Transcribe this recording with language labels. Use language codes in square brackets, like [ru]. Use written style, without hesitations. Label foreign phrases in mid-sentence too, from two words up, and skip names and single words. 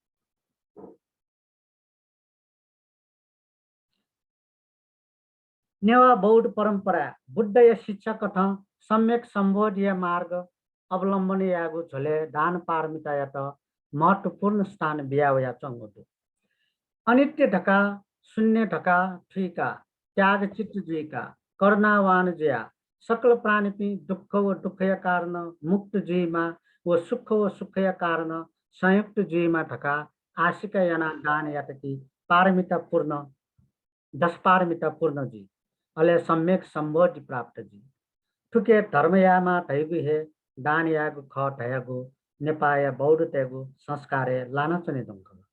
[new] नेवा बौद्ध परंपरा बुद्ध या शिक्षा कथा सम्यक संबोध्य मार्ग अवलंबन यागु झले दान पारमिता या त महत्वपूर्ण स्थान बियावया चंगोदु अनित्य ढका शून्य ढका ठुका त्याग चित्त जुइका करुणावान जया सकल प्राणी दुख व दुखय कारण मुक्त जुइमा व सुखय कारण संयुक्त जुइमा ढका आशिका याना दान यातकी पारमिता पूर्ण 10 पारमिता पूर्ण जी अले सम्यक संबोधि प्राप्त जी ठुके धर्मयामा थैगु हे दान यागु ख थयागु नेपाय बौद्ध तेगु संस्कारे लाना चने दंग